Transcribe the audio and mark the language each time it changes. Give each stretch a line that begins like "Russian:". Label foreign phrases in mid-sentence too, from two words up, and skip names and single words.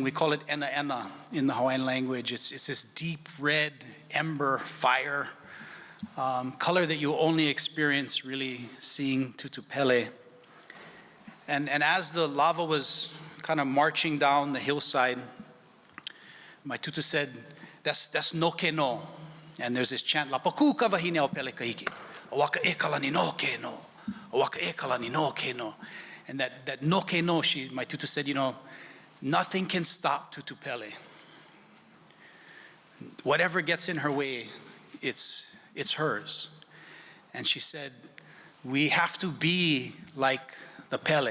English: We call it
Hawaiian: ena ena
English: in the Hawaiian language. It's this deep red ember fire, color that you only experience really seeing Tutu Pele. And as the lava was kind of marching down the hillside, my tutu said, that's
Hawaiian: no ke no.
English: And there's this chant,
Hawaiian: lapaku ka wahine o pele kahiki. Awaka e kalani no ke no. Awaka e kalani no ke no.
English: And that
Hawaiian: no ke no,
English: my tutu said, nothing can stop Tutu Pele. Whatever gets in her way, it's hers. And she said, we have to be like the Pele.